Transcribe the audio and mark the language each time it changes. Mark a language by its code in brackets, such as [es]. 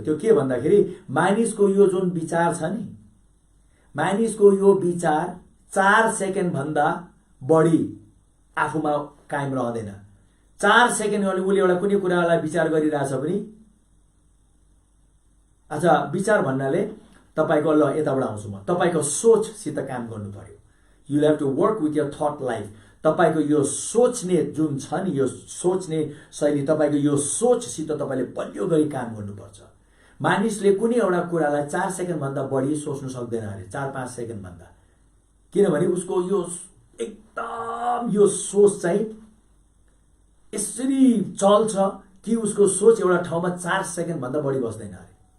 [ne] त्यो के भन्दाखेरि मानिसको यो जुन विचार छ नि, मानिसको यो विचार 4 सेकेन्डभन्दा बढी आफूमा कायम रहँदैन। 4 सेकेन्ड उसले एउटा कुनै कुरालाई विचार गरिरहेछ भने, अच्छा, विचार भन्नाले तपाईँको, ल यताबाट आउँछु म, तपाईँको सोचसित काम गर्नु पर्यो। [en] You have to work with your that life. [ne] तपाईँको यो सोच्ने जुन छ नि, यो सोच्ने शैली, तपाईँको यो सोचसित तपाईँले बलियो गरी काम गर्नुपर्छ। मानिसले कुनै एउटा कुरालाई 4 सेकेन्डभन्दा बढी सोच्नु सक्दैन अरे, 4-5 सेकेन्डभन्दा, किनभने उसको यो एकदम यो सोच चाहिँ यसरी चल्छ कि उसको सोच एउटा ठाउँमा 4 सेकेन्डभन्दा बढी बस्दैन अरे।